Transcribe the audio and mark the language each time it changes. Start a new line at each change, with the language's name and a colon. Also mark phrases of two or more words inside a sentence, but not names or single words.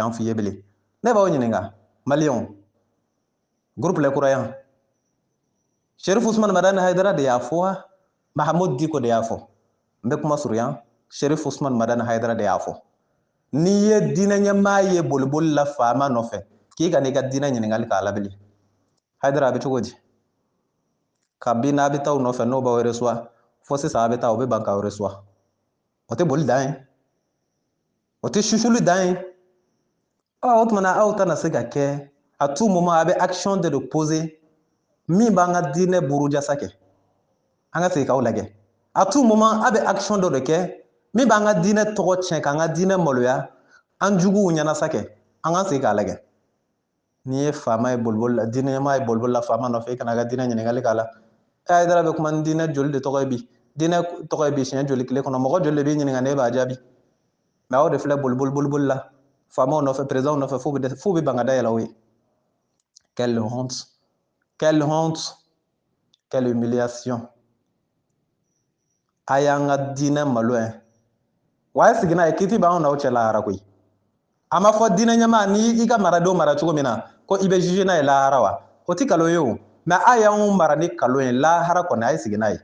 Bambara: can f'i ye bilen ne b'aw ɲininka maliyɛnw groupe Les Croyants Sheriff Usman Madani Haidara de y'a fɔ wa Mahamud Diko de y'a fɔ n bɛ kuma surunya Sheriff Usman Madani Haidara de y'a fɔ n'i ye diinɛ ɲɛmaa ye boliboli la faama nɔfɛ k'i ka n'i ka diinɛ ɲininkali k'a la bilen Haidara a bɛ cogo di kabi n'a bɛ taa o nɔfɛ n'o b'aw reçoit fo sisan a bɛ taa o bɛ ban k'aw reçoit o tɛ boli dan ye o tɛ susuli dan ye o tumana aw tɛna se ka kɛ
French: à tout moment
Bambara: a bɛ
French: action de poser
Bambara: min b'an ka diinɛ burujasa kɛ an ka segin k'aw lajɛ
French: à tout moment
Bambara: a bɛ action dɔ de kɛ min b'an ka diinɛ tɔgɔ tiɲɛ k'an ka diinɛ maloya an juguw ɲɛnasa kɛ an ka segin k'a lajɛ n'i ye faama ye boliboli la diinɛ ɲɛmaa ye boliboli la faama nɔfɛ i kana ka diinɛ ɲininkali k'a la Haidara bɛ kuma ni diinɛ joli de tɔgɔ ye bi diinɛ tɔgɔ ye bi siɲɛ joli tile kɔnɔ mɔgɔ joli de b'i ɲininka n'e b'a jaabi mais aw de filɛ boliboli la faamaw nɔfɛ président nɔfɛ f'u bɛ ban ka dayɛlɛ aw ye
French: quelle honte quelle honte quelle humiliation
Bambara: a y'an ka diinɛ malo yan wa a ye sigi n'a ye kiti b'anw n'aw cɛ lahara koyi a ma fɔ diinɛ ɲɛmaa ni i ka maradenw mara cogo min na ko i bɛ juger n'a ye lahara wa o tɛ nkalon ye o mais a y'anw mara ni nkalon ye lahara kɔni a ye sigi n'a ye